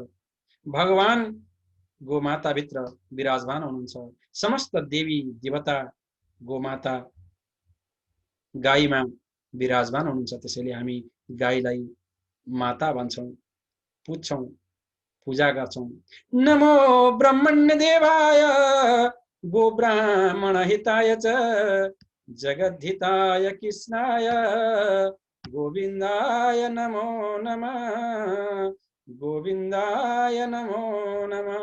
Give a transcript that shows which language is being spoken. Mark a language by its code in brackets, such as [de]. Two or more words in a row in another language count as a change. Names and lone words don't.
[ne] भगवान गोमाता भित्र विराजमान हुनुहुन्छ। समस्त देवी देवता गोमाता गाईमा विराजमान हुनुहुन्छ। त्यसैले हामी गाईलाई माता भन्छौं, पुज्छौं, पूजा गर्छौं। [sa] नमो ब्रह्मण्य देवाय गो ब्राह्मण हिताय च जगद्धिताय कृष्णाय गोविन्दाय नमो नमः। गोविन्दाय नमो नमः।